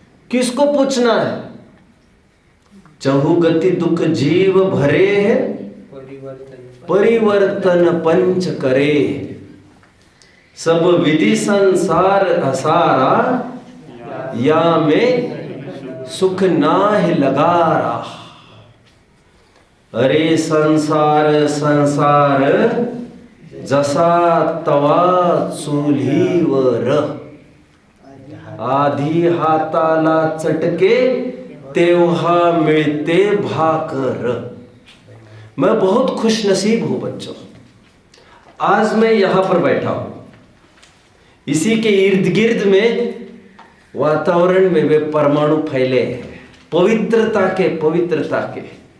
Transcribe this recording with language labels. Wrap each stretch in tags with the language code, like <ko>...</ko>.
<hi>किसको पूछना है। चहुगति दुख जीव भरे है, परिवर्तन पंच करे, सब विधि संसार असारा, या में सुख नाहि लगारा।</hi> <mr>अरे संसार संसार जसा तवा चुलीवर, आधी हाताला चटके तेव्हा मिळते भाकर।</mr> <hi>मैं बहुत खुश नसीब हूं बच्चों। आज मैं यहां पर बैठा हूं, इसी के इर्द गिर्द में वातावरण में वे परमाणु फैले हैं, पवित्रता के।</hi>